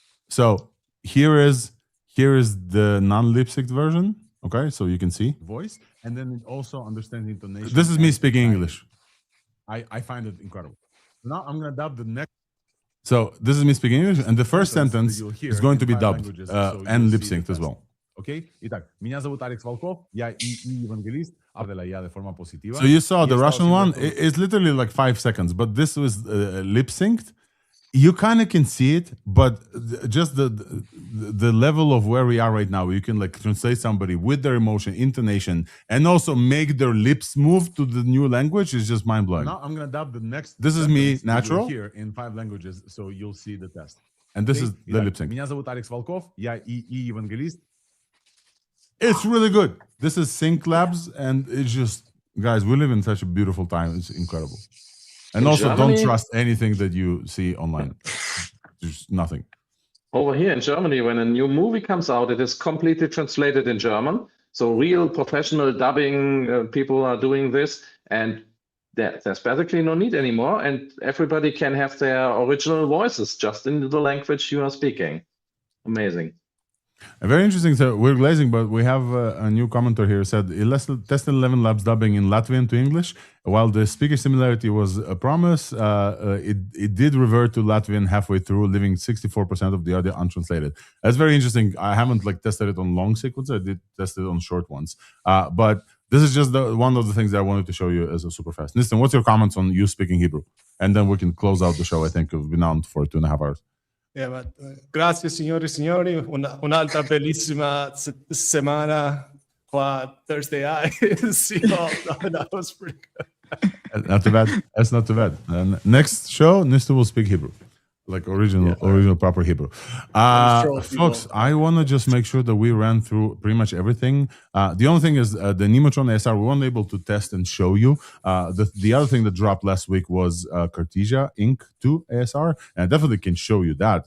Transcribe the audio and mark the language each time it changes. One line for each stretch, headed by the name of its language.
English: So here is the non-lip synced version. Okay, so you can see voice, and then it also understands intonation. This is me speaking English. I find it incredible. Now I'm gonna dub the next. So this is me speaking English, and the first sentence is going to be dubbed and lip synced as well.
Russian: Окей? Итак, меня зовут Алекс Волков, я евангелист, я
Spanish: de forma positiva.
English: So you saw the Russian one, it's literally like 5 seconds, but this was lip synced. You kind of can see it, but just the level of where we are right now, you can like translate somebody with their emotion, intonation, and also make their lips move to the new language is just mind blowing. Now I'm gonna dub the next. This is me natural here in 5 languages, so you'll see the test. And this is the lip sync.
Russian: Меня зовут Алекс Волков, я евангелист.
English: It's really good. This is ElevenLabs, and it's just, guys, we live in such a beautiful time. It's incredible. And In also, Germany, don't trust anything that you see online. There's nothing. over here in Germany, when a new movie comes out, it is completely translated in German. So real professional dubbing people are doing this, and there's basically no need anymore. And everybody can have their original voices just in the language you are speaking. Amazing. Very interesting. So we're glazing, but we have a new commenter here said, tested ElevenLabs dubbing in Latvian to English. While the speaker similarity was a promise, it did revert to Latvian halfway through, leaving 64% of the audio untranslated. That's very interesting. I haven't like tested it on long sequences. I did test it on short ones. But this is just one of the things that I wanted to show you as a super fast. Nistan, what's your comments on you speaking Hebrew? And then we can close out the show. I think we've been on for 2.5 hours. Yeah, but
Italian: grazie signori e signori, un'altra bellissima settimana qua thursdai.
English: See you all. That was pretty good. Not too bad. That's not too bad. And next show, Nista will speak Hebrew, like original proper Hebrew. Folks, I want to just make sure that we ran through pretty much everything. The only thing is the Nemotron ASR, we weren't able to test and show you. The other thing that dropped last week was Cartesia Ink 2 ASR, and I definitely can show you that.